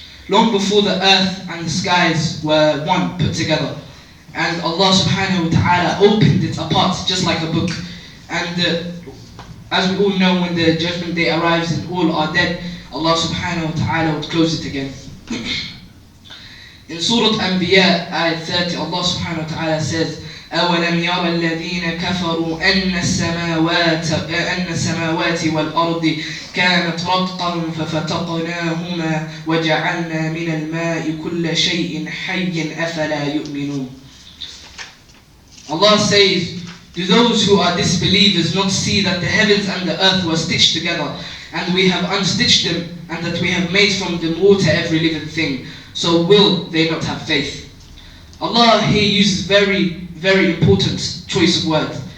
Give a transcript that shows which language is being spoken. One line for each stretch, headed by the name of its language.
English: Long before the earth and the skies were one put together. And Allah subhanahu wa ta'ala opened it apart just like a book. And as we all know, when the judgment day arrives and all are dead, Allah subhanahu wa ta'ala would close it again. In Surah Anbiya, ayat 30, Allah subhanahu wa ta'ala says,
Arabic: أَوَلَمْ يَرَ الَّذِينَ كَفَرُوا أَنَّ السَّمَاوَاتِ وَالْأَرْضِ كَانَتْ رَتْقًا فَفَتَقْنَاهُمَا وَجَعَلْنَا مِنَ الْمَاءِ كُلَّ شَيْءٍ حَيٍّ أَفَلَا يُؤْمِنُونَ.
English: Allah says, do those who are disbelievers not see that the heavens and the earth were stitched together, and we have unstitched them, and that we have made from them water every living thing? So will they not have faith? Allah here uses very, very important choice of words.